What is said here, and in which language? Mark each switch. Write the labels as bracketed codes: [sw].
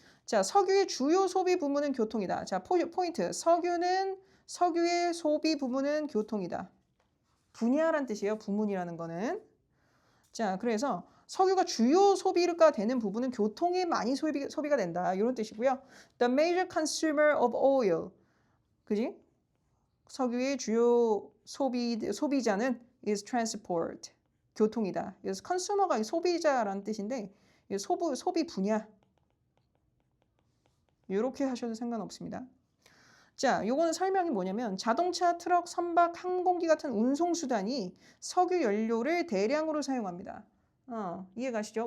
[ko] 자, 석유의 주요 소비 부문은 교통이다. 자, 포인트. 석유의 소비 부문은 교통이다. 분야란 뜻이에요. 부문이라는 거는. 자, 그래서 석유가 주요 소비가 되는 부분은 교통에 많이 소비가 된다. 이런 뜻이고요. [en] The major consumer of oil. [ko] 그지? 석유의 주요 소비자는 [en] is transport. [ko] 교통이다. 그래서 consumer가 소비자라는 뜻인데 소비 분야. 이렇게 하셔도 상관없습니다. 자, 요거는 설명이 뭐냐면 자동차, 트럭, 선박, 항공기 같은 운송수단이 석유 연료를 대량으로 사용합니다. 이해가시죠?